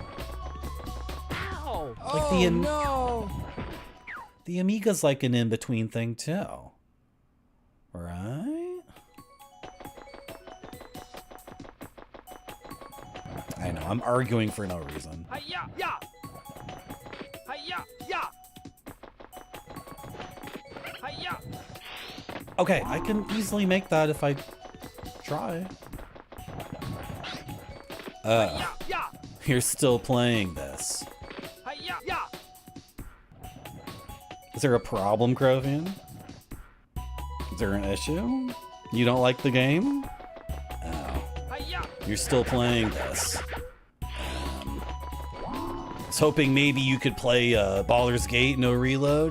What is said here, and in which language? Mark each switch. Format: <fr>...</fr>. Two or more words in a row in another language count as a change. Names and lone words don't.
<en>Ow! Like no! The Amiga's like an in-between thing too. Right? I know, I'm arguing for no reason. Hi-ya! Ya! Hi-ya! Ya! Hi-ya! Okay, I can easily make that if I try. You're still playing this. Hi-ya! Ya! Is there a problem, Crovian? Is there an issue? You don't like the game? Oh. You're still playing this. I was hoping maybe you could play Baldur's Gate, no reload.</en>